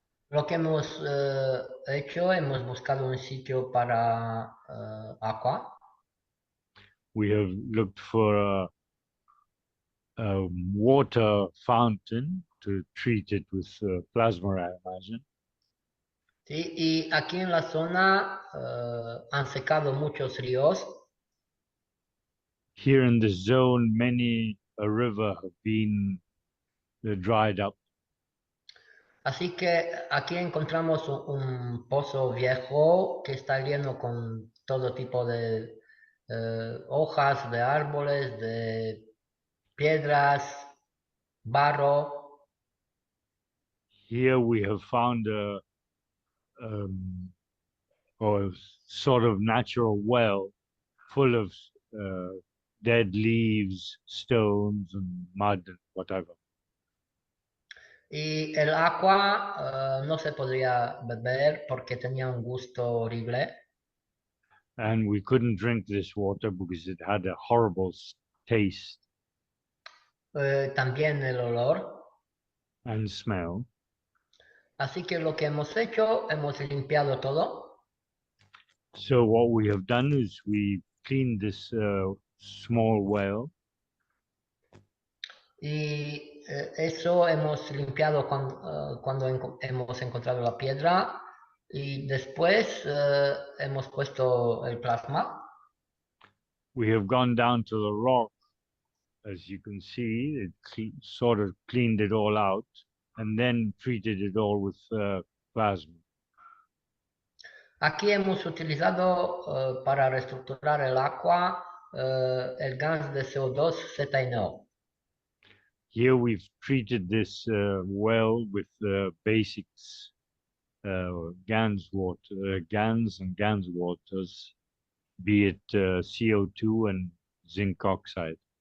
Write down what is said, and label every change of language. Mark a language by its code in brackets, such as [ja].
[es] Lo que hemos hecho, hemos buscado un sitio para agua. [en] We have looked for a water fountain to treat it with plasma, I imagine. [es] Sí, y aquí en la zona han secado muchos ríos. [en] Here in this zone, many a river have been dried up. [es] Así que aquí encontramos un pozo viejo que está lleno con todo tipo de hojas de árboles, de piedras, barro. [en] Here we have found a or sort of natural well full of dead leaves, stones, and mud and whatever. [es] Y el agua no se podía beber porque tenía un gusto horrible. [en] And we couldn't drink this water because it had a horrible taste [es] También el olor. [en] and smell. [es] Así que lo que hemos hecho, hemos limpiado todo. [en] So what we have done is we cleaned this small well. [es] Y eso hemos limpiado cuando hemos encontrado la piedra y después hemos puesto el plasma. [en] We have gone down to the rock, as you can see, sort of cleaned it all out and then treated it all with plasma. [es] Aquí hemos utilizado para reestructurar el agua el gas de CO2 ZNO. [en] Here we've treated this well with the basics, GANS water, GANS and GANS waters, be it CO2 and zinc oxide.